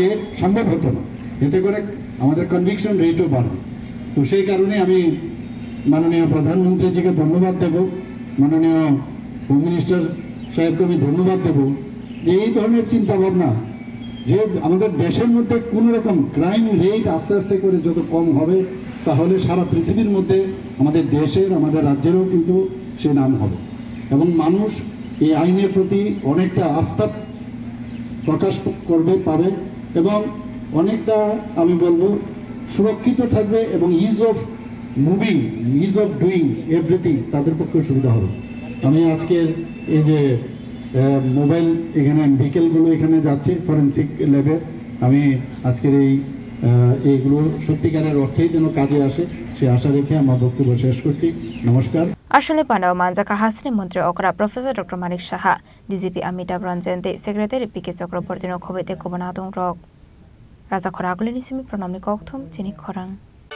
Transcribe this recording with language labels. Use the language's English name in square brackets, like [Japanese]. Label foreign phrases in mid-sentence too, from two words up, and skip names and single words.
[Bangla] সম্ভব হতো না এতে করে আমাদের কনভিকশন রেটও বাড়বে তো সেই কারণে আমি মাননীয় প্রধানমন্ত্রীজিকে ধন্যবাদ দেব মাননীয় [English] home minister [Bangla] সাহেবকে আমি ধন্যবাদ দেব যে এই ধরনের চিন্তাভাবনা যে আমাদের দেশের মধ্যে কোনো রকম [English] crime rate [Bangla] আস্তে আস্তে করে যত কম হবে তাহলে সারা পৃথিবীর মধ্যে আমাদের দেশের আমাদের রাজ্যেরও কিন্তু সে নাম হবে এবং মানুষ এই আইনের প্রতি অনেকটা আস্থা প্রকাশ করবে পাবে এবং অনেকটা আমি বলবো সুরক্ষিত থাকবে এবং [English] ease of moving ease of doing everything [Bangla] তাদের পক্ষে সুবিধা হবে আমি আজকের এই যে মোবাইল এখানে ভেহিকেলগুলো এখানে যাচ্ছে ফরেনসিক ল্যাবে আমি আজকের এইগুলো সত্যিকারের অর্থেই যেন কাজে আসে সে আশা রেখে আমার বক্তব্য শেষ করছি নমস্কার [Kok Borok] Ashale Panda Manjaka Hasri Mantri Okra Professor Dr. Manik Shaha DJP Amitabh Ranjante Secretary PK Chakrabortino Khoboi Tekobanatung Rok Razakhor Agolini Simi Pranamni Kokthum Chini Khorang